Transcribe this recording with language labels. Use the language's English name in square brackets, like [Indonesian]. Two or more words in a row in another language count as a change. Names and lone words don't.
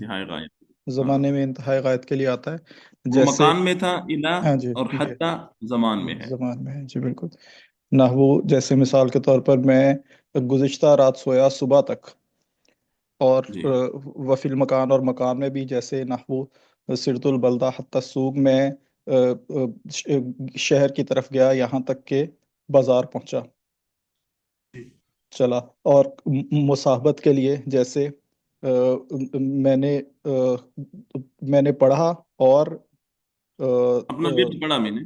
[Urdu] انتہائی غایت. ہاں، زمانے میں انتہائی غایت کے لیے آتا ہے. وہ جیسے مکان میں تھا الہ، ہاں جی اور جی حتی زمان میں ہے. زمان میں ہے جی بالکل. نحو جیسے مثال کے طور پر میں گزشتہ رات سویا صبح تک، اور جی. [Arabic] وفی المکان، [Urdu] اور مکان میں بھی جیسے [Arabic] نحو سرت البلدہ حتی السوق، [Urdu] میں شہر کی طرف گیا یہاں تک کہ بازار پہنچا، چلا. اور مصاحبت کے لیے جیسے میں نے میں نے پڑھا، اور اپنا ورد پڑھا میں نے.